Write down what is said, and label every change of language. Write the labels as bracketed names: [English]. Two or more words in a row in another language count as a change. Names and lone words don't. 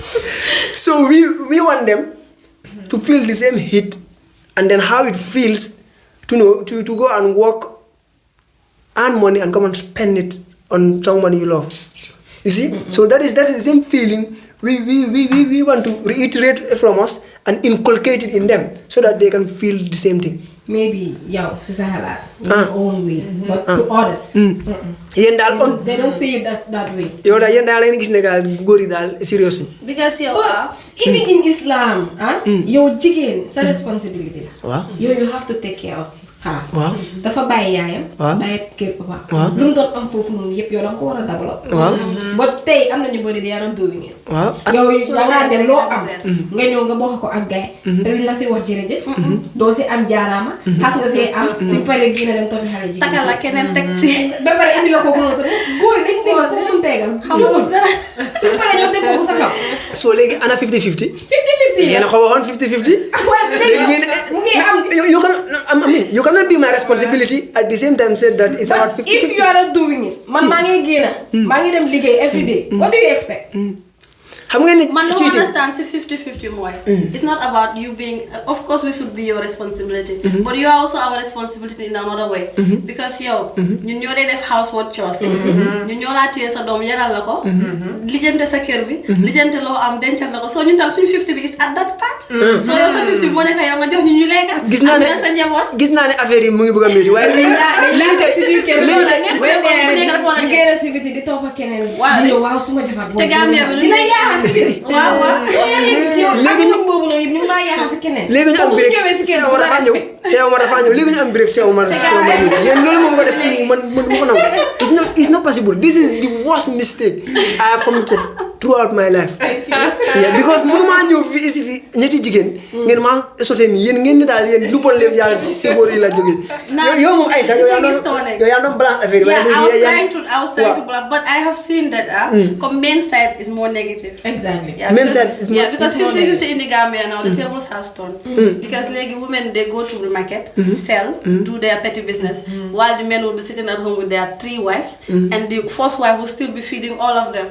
[English] So we want them to feel the same heat, and then how it feels to know to go and work, earn money, and come and spend it on someone you love. You see, so that's the same feeling we want to reiterate from us and inculcate it in them so that they can feel the same thing. Maybe [Wolof] yow ci sa xalaat [English] in your own way, but to others [Wolof] Yéen daal on [English] they don't see it that way. [Wolof] yow daal yéen daal la ngeen gis ne daal góor yi daal serious ñu. [English] Because you But even in Islam, [Wolof] yow jigéen sa [English] responsibility la. [Wolof] Waaw. [English] You have to take care of her. [Wolof] Waaw. Dafa bàyyi yaayam. Waaw. bàyyi kër papa. Waaw. lu mu doon am foofu noonu yëpp yow da nga ko war a develop. Waaw. [English] But [Wolof] tey am na ñu bëri [English] they are not doing it. [Wolof] Waaw. yow [English] So [Wolof] da ngaa dem loo am [English] represent. [Wolof] nga ñëw nga bokk ko ak gaay te duñ la si wax jërëjëf doo si am jaaraama xas nga see am suñ paree génne dem toppi xale jigéen takal la keneen teg si. ba pare indi la kooku noonu sax góor yi dañ tegal ko mun tegal Xamul dara. suñ paree ñoo teg kooku sa kaw So léegi ana 50-50. 50-50 Yéen a xaw a waxoon 50-50. léegi mu ngi am [English] you cannot be my responsibility at the same time said that it's about 50-50. if you are not doing it [Wolof] man maa ngi génn maa ngi dem liggéey [English] every day what do you expect [Wolof] xam nga ni Man, [English] no cheating. understand si 50-50 more. It's not about you being. Of course, we should be your responsibility, but you are also our responsibility in another way. [Wolof] Because yow, ñun ñoo dee def [English] housework chores. [Wolof] ñun ñoo laa téye sa doom yaral la ko. lijjante sa kër bi. lijjante loo am dencal la ko so ñun tam suñu 50 bi [English] is at that part. [Wolof] So yow sa 50 bi moo nekk yow nga jox ñu ñu lekka. gis naa ne am sa njaboot. gis naa ne affaire yi mu ngi bëgg a métti waaye léegi tey si biir kër léegi tey- ñu génn si biti di topp keneen Waaw, di ñëw waaw suma jabar boobu te Gambia bi lu dina nekk- yaaxa si biti waaw waaw. léegi ñu boobu noonu ñu ngi laa yaaxa si keneen léegi ñu am Kooku su break ñëwee si kër Cheikh bu Omar la dafa ñëw respect. Cheikh Omar dafa ñëw léegi ñu am break Cheikh Omar yéen loolu moom nga def fii nii man du ma ko nangu [English] it's not possible this is the worst mistake I have committed throughout my life [Wolof] yeah because mënu maa ñëw fii ici fii ñetti jigéen ngeen maa sote nii yéen ngeen ni daal yéen lu bon leen yàlla si góor yi la jógee yow moom ay sax yow yaa doon balance affaire [English] Yeah, I was trying to Wow. block, but I have seen that men's side is more negative. exactly Yeah, Men's because, side is more- yeah, because is more 50-50 in the Gambia now, the tables have turned. Because like women, they go to the market, sell, do their petty business, while the men will be sitting at home with their 3 wives, and the first wife will still be feeding all of them.